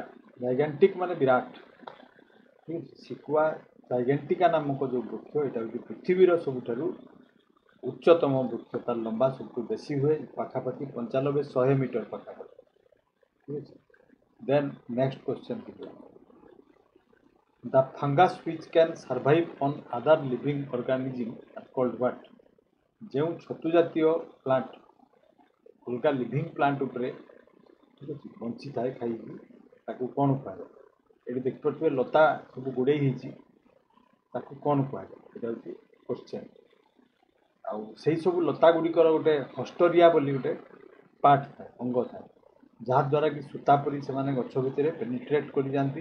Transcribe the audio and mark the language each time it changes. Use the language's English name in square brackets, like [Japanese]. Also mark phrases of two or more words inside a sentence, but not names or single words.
[Odia] ଜାଇଗାଣ୍ଟିକ୍ ମାନେ ବିରାଟ, ଠିକ୍ ଅଛି। ସିକ୍ୱା ଜାଇଗାଣ୍ଟିକା ନାମକ ଯେଉଁ ବୃକ୍ଷ, ଏଇଟା ହେଉଛି ପୃଥିବୀର ସବୁଠାରୁ ଉଚ୍ଚତମ ବୃକ୍ଷ। ତାର ଲମ୍ବା ସବୁଠୁ ବେଶୀ ହୁଏ, ପାଖାପାଖି 95-100 ମିଟର ପାଖାପାଖି, ଠିକ୍ ଅଛି। [English] then next question ଦେଖିବା, The fungus which can survive on other living organism are called what? [Odia] ଯେଉଁ ଛତୁ ଜାତୀୟ ପ୍ଲାଣ୍ଟ ଅଲଗା [English] living plant [Odia] ଉପରେ, ଠିକ୍ ଅଛି, ବଞ୍ଚିଥାଏ ଖାଇକି, ତାକୁ କ'ଣ କୁହାଯାଏ? ଏଠି ଦେଖିପାରୁଥିବେ ଲତା ସବୁ ଗୁଡ଼େଇ ହେଇଛି, ତାକୁ କ'ଣ କୁହାଯାଏ? ଏଇଟା ହେଉଛି କ୍ୱେଶ୍ଚନ୍। ଆଉ ସେଇ ସବୁ ଲତା ଗୁଡ଼ିକର ଗୋଟେ ହଷ୍ଟୋରିଆ ବୋଲି ଗୋଟେ ପାର୍ଟ ଥାଏ, ଅଙ୍ଗ ଥାଏ, ଯାହାଦ୍ୱାରା କି ସୂତା ପରି ସେମାନେ ଗଛ ଭିତରେ ପେନିଟ୍ରେଟ୍ କରିଯାଆନ୍ତି।